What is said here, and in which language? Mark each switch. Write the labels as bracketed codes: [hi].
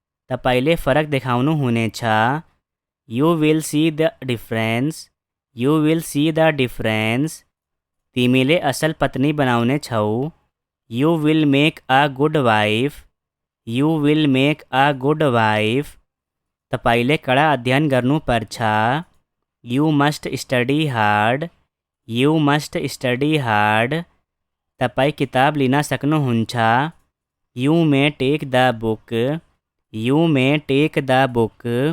[ne] तपाईले फरक देखाउनु हुनेछ। [en] You will see the difference. You will see the difference. [ne] तिमीले असल पत्नी बनाउने छौ। [en] You will make a good wife. You will make a good wife. [ne] तपाईले कडा अध्ययन गर्नु पर्छ। [en] You must study hard. You must study hard. [ne] तपाईँ किताब लिन सक्नुहुन्छ। [en] You may take the book. You may take the book.